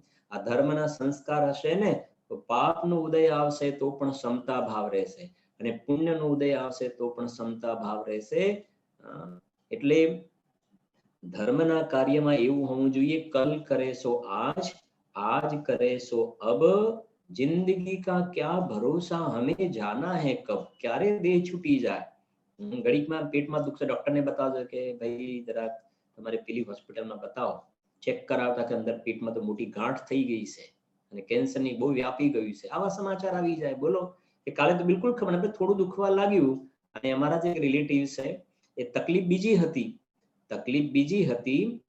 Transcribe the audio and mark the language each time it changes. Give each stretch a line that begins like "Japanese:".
Gujarati: આ ધર્મના સંસ્કાર હશે ને તો પાપનો ઉદય આવશે તો પણ સમતા ભાવ રહેશે, અને પુણ્યનો ઉદય આવશે તો પણ સમતા ભાવ રહેશે. એટલે ધર્મના કાર્યમાં એવું હોવું જોઈએ,
Hindi: કલ કરે સો આજ, आज करे सो अब, जिंदगी का क्या भरोसा, हमें जाना है कब,
Gujarati: क्यारे देह छूटी जाए। ઘડીકમાં પેટમાં દુખશે, ડોક્ટરને બતાવજો કે ભાઈ જરાક તમારે પેલી હોસ્પિટલમાં બતાવો, ચેક કરાવતા કે અંદર પેટમાં તો મોટી ગાંઠ થઈ ગઈ છે અને કેન્સરની બહુ વ્યાપી ગયું છે, આવા સમાચાર આવી જાય. બોલો કે કાલે તો બિલકુલ ખબર નથી, થોડું દુખવા લાગ્યું અને અમારા જે રિલેટિવ છે એ તકલીફ બીજી હતી, તકલીફ બીજી હતી.